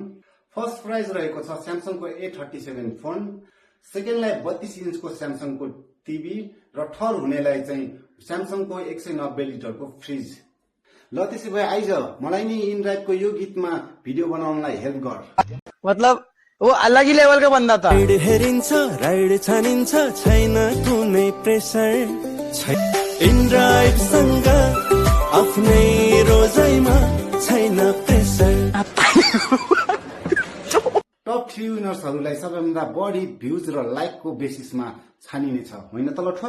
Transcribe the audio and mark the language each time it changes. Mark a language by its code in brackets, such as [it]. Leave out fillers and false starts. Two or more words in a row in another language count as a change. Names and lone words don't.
[en] first prize [ne] रहेको छ स्यामसङको A37 फोन, सेकेन्डलाई 32 इन्चको स्यामसङको टिभी र थर्ड हुनेलाई चाहिँ स्यामसङको 190 लिटरको फ्रिज। ल त्यसै भए आइज, मलाई नि इन्द्रायतको यो गीतमा भिडियो बनाउनलाई हेल्प गर। [hi] मतलब वो अलग ही लेवल का बंदा था। [ne] राइड हेरिन्छ राइड छानिन्छ छैन कुनै प्रेसर इन्द्रायतसँग आफ्नै रोजाइमा छैन प्रेसर। टप 3 विनर्सहरूलाई सबैभन्दा बढी भ्युज र लाइकको बेसिसमा छानिनेछ, होइन त लठुवा?